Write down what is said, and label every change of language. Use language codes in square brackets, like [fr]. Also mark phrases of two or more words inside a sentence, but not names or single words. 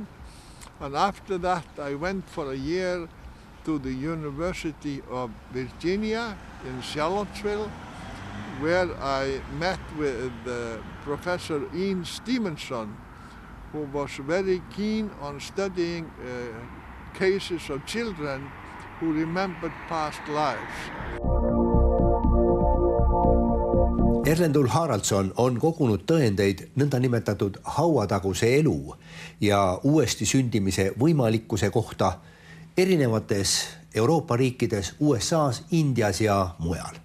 [en] And after that, I went for a year to the University of Virginia in Charlottesville, where I met with Professor Ian Stevenson, who was very keen on studying cases of children who remembered past lives. [et] Erlendur Haraldsson on kogunud tõendeid nõndanimetatud hauataguse elu ja uuesti sündimise võimalikkuse kohta erinevates Euroopa riikides, USAs, Indias ja mujal.